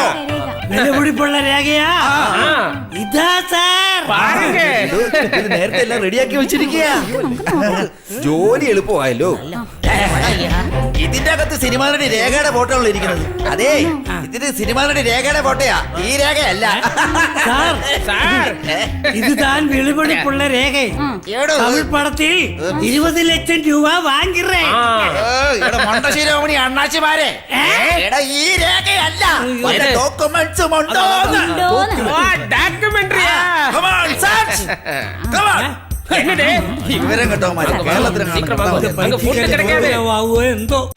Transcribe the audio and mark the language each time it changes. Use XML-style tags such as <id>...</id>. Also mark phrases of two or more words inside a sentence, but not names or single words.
<ml>വിലപിടിപ്പുള്ള രേഖയാ ഇതാ സാർ</ml> <ta>பாருங்க</ta> <ml>ഇത് നേരത്തെ എല്ലാം റെഡിയാക്കി വെച്ചിരിക്കുക. ജോലി എളുപ്പമായല്ലോ. ഇതിന്റെ അകത്ത് സിനിമാനടി രേഖയുടെ ഫോട്ടോ ആണ് ഇരിക്കുന്നത്. അതെ, ഇതിന് സിനിമാനടി രേഖയുടെ ഫോട്ടോയാ, ഈ രേഖയല്ല. സാർ</ml> <ta>சார் இதுதான் விழுபடிப்புள்ள ரேகை</ta> <ml>എടോ,</ml> <ta>தமிழ் படத்தில் 20 லட்சம் ரூபாய் வாங்கிறேன்</ta> <ml>ഇവിടെ മണ്ടശീലോമണി അണ്ണാച്ചിമാരെ, എടാ, ഈ രേഖയല്ല. ഇത്? ഡോക്യുമെന്റ്സും ഉണ്ടോ?</ml> <ta>டாக்குமெண்ட்ரியா</ta> <ml>വിവരം കേട്ടോ, കേരളത്തിൽ</ml> <ta>சீக்கிரமா அங்க ஃபுட் கிடைக்காது</ta> <ml>எந்தோ</ml>